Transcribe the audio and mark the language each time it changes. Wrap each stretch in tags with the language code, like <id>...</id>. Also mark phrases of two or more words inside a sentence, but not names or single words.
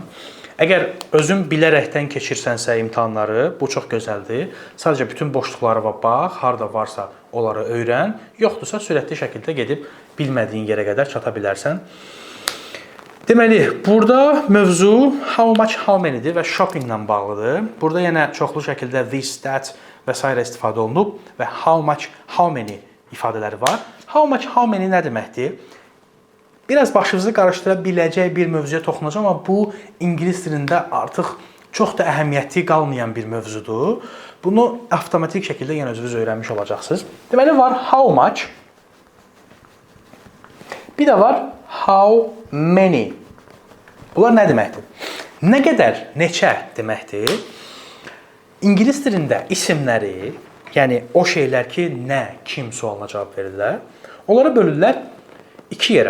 <az>Əgər özün bilərəkdən keçirsənsə imtahanları, bu çox gözəldir. Sadəcə bütün boşluqlara bax, harda varsa onları öyrən. Yoxdursa sürətli şəkildə gedib bilmədiyin yerə qədər çata bilərsən. Deməli, burada mövzu</az> <en>how much, how many-</en> <az>dir və shopping ilə bağlıdır. Burada yenə çoxlu şəkildə</az> <en>this, that</en> <az>və s. istifadə olunub və</az> <en>how much, how many</en> <az>ifadələri var.</az> <en>How much, how many</en> <az>nə deməkdir? Biraz başınızı qarışdıra biləcək bir mövzuya toxunacağam, amma bu ingilis dilində artıq çox da əhəmiyyəti qalmayan bir mövzudur. Bunu avtomatik şəkildə yenə özünüz öyrənmiş olacaqsınız. Deməli var</az> <en>how much,</en> <az>bir də var</az> <en>how many.</en> <az>Bunlar nə deməkdir? Nə qədər, neçə deməkdir? İngilis dilində isimləri, yəni o şeylər ki, nə, kim sualına cavab verirlər, onlara bölürlər iki yerə.</az>